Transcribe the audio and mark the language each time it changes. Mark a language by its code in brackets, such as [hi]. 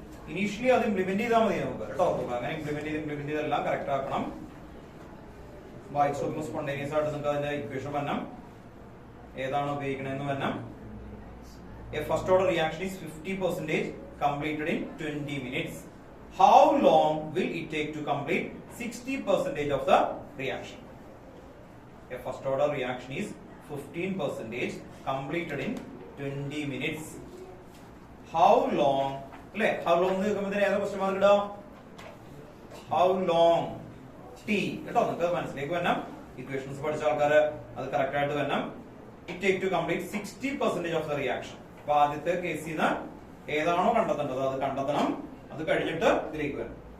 [ml] Initially അത് implement ചെയ്താൽ മതി നമുക്ക് കേട്ടോ. അങ്ങനെ ഇംപ്ലിമെന്റ് ചെയ്തെല്ലാം കറക്റ്റ് ആക്കണം. വായിച്ചു നോക്കുമ്പോൾ സ്പോണ്ടേനിയസ് ആയിട്ട് നിങ്ങൾക്ക് അതിന്റെ ഇക്വേഷൻ വരണം, ഏതാണ് ഉപയോഗിക്കണമെന്ന് വരണം. [en] A first order reaction is 50% completed in 20 minutes. How long will it take to complete 60% of the reaction? A first order reaction is 15% completed in 20 minutes. How long? How long is the question mark? How long? [ml] T. കേട്ടോ, നിങ്ങൾക്ക് മനസ്സിലേക്ക് വരണം. Equations പഠിച്ച ആൾക്കാർ അത് correct ആയിട്ട് വരണം. [en] It take to complete 60% of the reaction. [ml] അപ്പൊ ആദ്യത്തെ കേസിൽ നിന്ന് ഏതാണോ കണ്ടെത്തേണ്ടത് അത് കണ്ടെത്തണം. അത് കഴിഞ്ഞിട്ട് ഇതിലേക്ക് വരണം.